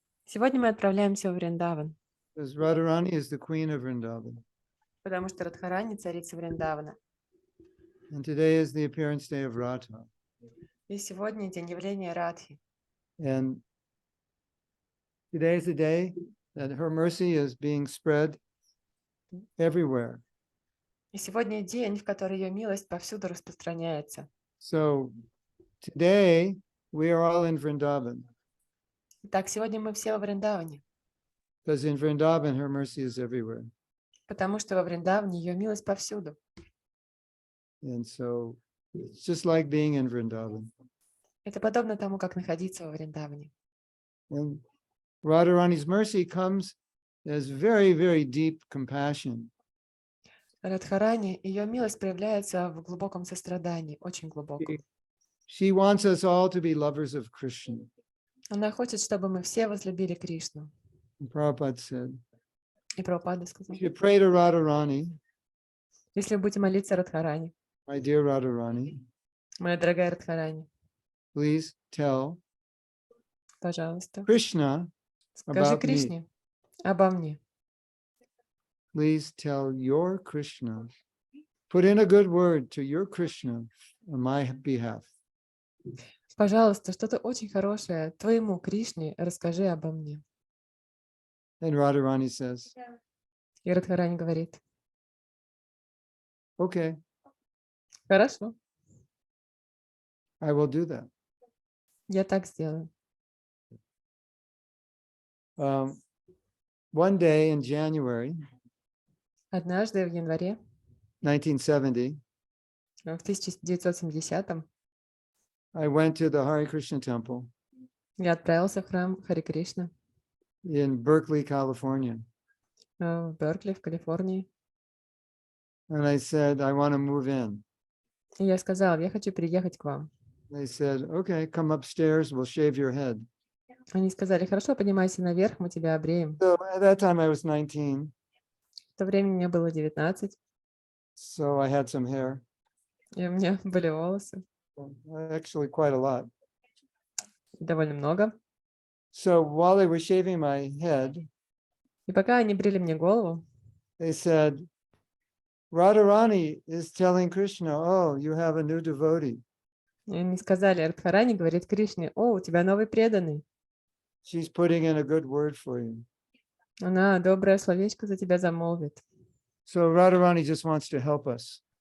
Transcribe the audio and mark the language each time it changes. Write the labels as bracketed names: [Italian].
[Russian] Сегодня мы отправляемся в Вриндаван, [English] Because Radharani is the queen of Vrindavan. [Russian] потому что Радхарани царица Вриндавана. [English] And today is the appearance day of Radha. [Russian] И сегодня день явления Радхи. [English] And today is the day that her mercy is being spread everywhere. [Russian] И сегодня день, в который ее милость повсюду распространяется. [English] So today we are all in Vrindavan. [Russian] Итак, сегодня мы все во Вриндаване, [English] Because in Vrindavan her mercy is everywhere. [Russian] потому что во Вриндаване ее милость повсюду. [English] And so it's just like being in Vrindavan. [Russian] Это подобно тому, как находиться во Вриндаване. [English] And Radharani's mercy comes as very, very deep compassion. [Russian] Радхарани, ее милость проявляется в глубоком сострадании, очень глубоком. [English] She wants us all to be lovers of Krishna. [Russian] Она хочет, чтобы мы все возлюбили Кришну. [English] And Prabhupada said, [Russian] И Прабхупада сказал: [English] if you pray to Radharani, [Russian] если вы будете молиться Радхарани, [English] my dear Radharani, [Russian] моя дорогая Радхарани, [English] please tell [Russian] пожалуйста, [English] Krishna [Russian] скажи [English] about me. [Russian] Кришне обо мне. [English] Please tell your Krishna. Put in a good word to your Krishna on my behalf. [Russian] Пожалуйста, что-то очень хорошее твоему Кришне расскажи обо мне. [English] And Radharani says, [Russian] И Радхарани говорит: [English] okay, [Russian] хорошо, [English] I will do that. [Russian] я так сделаю. [English] One day in January [Russian] Однажды в январе [English] 1970, [Russian] в 1970-м [English] I went to the Hare Krishna temple [Russian] я отправился в храм Харе Кришна [English] in Berkeley, California. [Russian] в Беркли, в Калифорнии. [English] And I said, I want to move in. [Russian] И я сказал: я хочу переехать к вам. [English] They said, okay, come upstairs, we'll shave your head. [Russian] Они сказали: хорошо, поднимайся наверх, мы тебя обреем. [English] So at that time I was 19, [Russian] В то время мне было 19, [English] so I had some hair, [Russian] и у меня были волосы, [English] actually quite a lot. [Russian] довольно много. [English] So while they were shaving my head, [Russian] И пока они брили мне голову, [English] they said, Radharani is telling Krishna, oh, you have a new devotee. [Russian] они сказали: Радхарани говорит Кришне: о, у тебя новый преданный. [English] She's putting in a good word for you. [Russian] Она доброе словечко за тебя замолвит. [English] So Radharani just wants to help us.